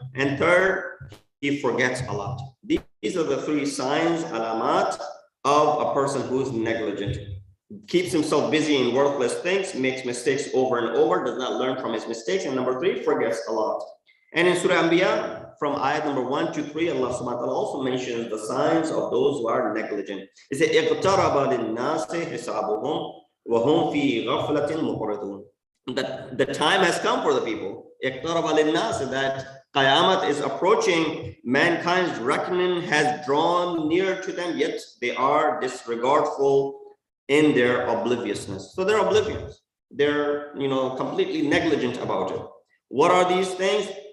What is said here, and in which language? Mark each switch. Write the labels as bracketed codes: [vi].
[en] And third, he forgets a lot. These are the 3 signs, alamat, of a person who's negligent. Keeps himself busy in worthless things, makes mistakes over and over, does not learn from his mistakes, and number 3, forgets a lot. And in Surah Anbiya, from ayat number 1 to 3, Allah subhanahu wa ta'ala also mentions the signs of those who are negligent. He said, [ar] اِقْتَرَبَ لِلنَّاسِ حِسَابُهُمْ وَهُمْ فِي غَفْلَةٍ مُقْرِضُونَ. [en] That the time has come for the people. [ar] اِقْتَرَبَ لِلنَّاسِ, [en] that Qiyamah is approaching, mankind's reckoning has drawn near to them, yet they are disregardful in their obliviousness. So they're oblivious. They're, completely negligent about it. What are these things?